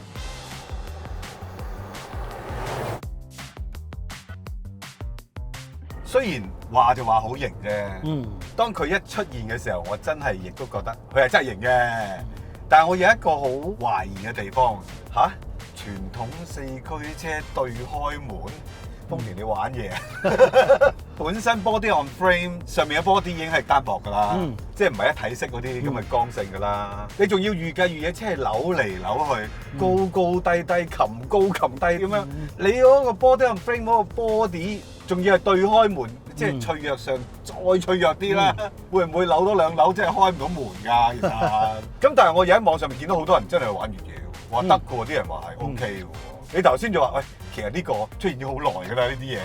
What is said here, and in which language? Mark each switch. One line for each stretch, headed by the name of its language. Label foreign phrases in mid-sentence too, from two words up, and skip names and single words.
Cantonese: 雖然話就話好型啫，當佢一出現嘅時候，我真係亦都覺得佢係真係型嘅。但係我有一個好懷疑嘅地方，傳統四驅車對開門，豐田你玩嘢本身
English: body on frame
Cantonese: 上面嘅 body 已經係單薄㗎啦，即係唔係一體式嗰啲咁嘅剛性㗎啦。你仲要預計越野車係扭嚟扭去，高高低低，擒高擒低咁樣，你嗰個
English: body on frame
Cantonese: 嗰個 body 仲要係對開門，即係脆弱上再脆弱啲啦，會唔會扭多兩扭即係開唔到門㗎？其實咁，但係我而家喺網上面見到好多人真係玩越野嘅，話得嘅喎，啲人話係 OK 嘅喎。你頭先就話喂，其實呢個出現咗好耐㗎啦，呢啲嘢。